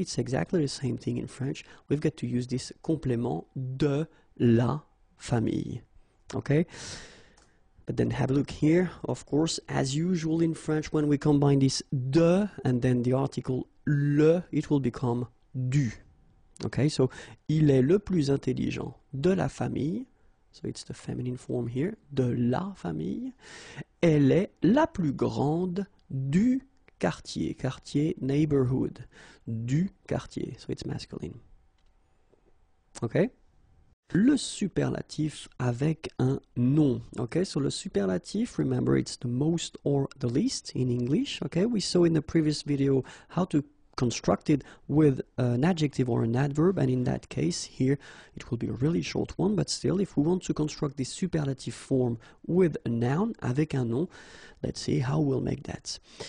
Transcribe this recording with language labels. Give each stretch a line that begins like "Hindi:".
English: It's exactly the same thing in French. We've got to use this
French: complément de la famille.
English: Okay? But then have a look here. Of course, as usual in French, when we combine this de and then the article le, it will become du. Okay, so
French: il est le plus intelligent de la famille.
English: So it's the feminine form here.
French: De la famille. Elle est la plus grande du quartier.
English: Quartier, neighborhood.
French: Du quartier.
English: So it's masculine. Okay?
French: Le superlatif avec un nom.
English: Okay, so
French: le superlatif,
English: remember it's the most or the least in English. Okay, we saw in the previous video how to construct it with an adjective or an adverb, and in that case here it will be a really short one, but still if we want to construct this superlative form with a noun,
French: avec un nom,
English: let's see how we'll make that.